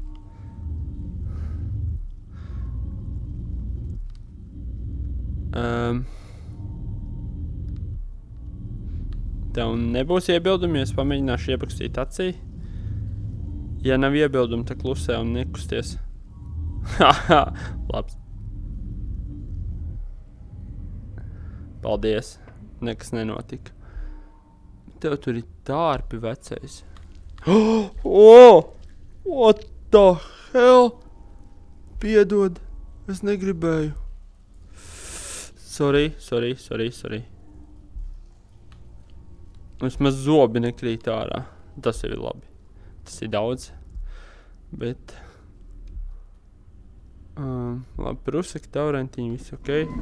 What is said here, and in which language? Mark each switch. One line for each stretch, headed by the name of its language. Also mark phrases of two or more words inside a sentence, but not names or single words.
Latvian: Tev nebūs iebildumi, ja es pamēģināšu iepakstīt acī. Ja nav iebildumi, tad klusē un nekusties. Haha, labs. Paldies. Nekas nenotika. Tev tur ir tārpi vecais.
English: What the hell?
Latvian: Piedod. Es negribēju. Sorry. Vismaz zobi nekrīt ārā. Tas jau ir labi. Tas ir daudz. Bet... labi, prusaki, taurentiņi, viss ok.